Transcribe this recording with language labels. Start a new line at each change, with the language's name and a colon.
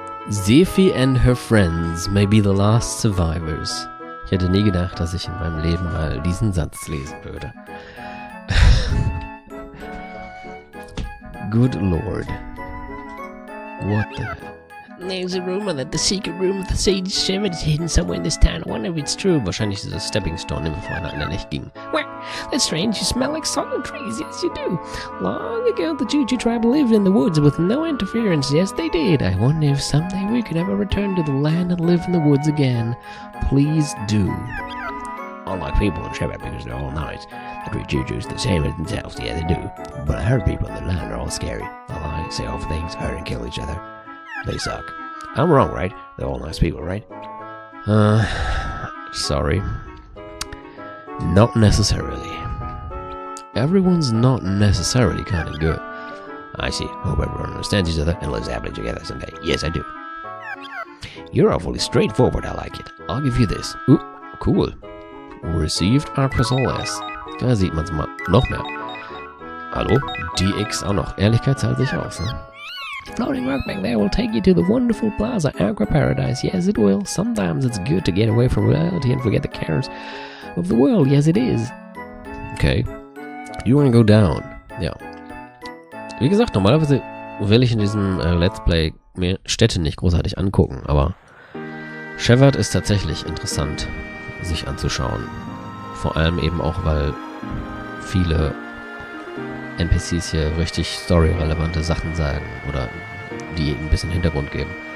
English: Sefi and her friends may be the last survivors.
German: Ich hätte nie gedacht, dass ich in meinem Leben mal diesen Satz lesen würde.
English: Good Lord. What the hell? There's a rumor that the secret room of the sage Shevat is hidden somewhere in this town. I wonder if it's true.
German: Wahrscheinlich ist das Stepping Stone, den wir vorhin hatten, der nicht ging.
English: Well, that's strange. You smell like solid trees. Yes, you do. Long ago, the Juju tribe lived in the woods with no interference. Yes, they did. I wonder if someday we could ever return to the land and live in the woods again. Please do. Unlike people in Shevat, because they're all nice, the three Jujus the same as themselves. Yeah, they do. But I heard people in the land are all scary. They lie, say awful things, hurt and kill each other. They suck. I'm wrong, right? They're all nice people, right? Sorry. Not necessarily. Everyone's not necessarily kind of good. I see. Hope everyone understands each other and lives happily together someday. Yes, I do. You're awfully straightforward. I like it. I'll give you this. Ooh, cool. Received RSS.
German: Da sieht man's mal noch mehr. Hallo? DX auch noch. Ehrlichkeit zahlt sich aus, ne?
English: The floating rock back there will take you to the wonderful plaza, Aqua Paradise. Yes, it will. Sometimes it's good to get away from reality and forget the cares of the world. Yes, it is. Okay. You wanna go down? Ja.
German: Wie gesagt, normalerweise will ich in diesem Let's Play mir Städte nicht großartig angucken, aber Shevat ist tatsächlich interessant, sich anzuschauen. Vor allem eben auch, weil viele NPCs hier richtig storyrelevante Sachen sagen oder die ein bisschen Hintergrund geben.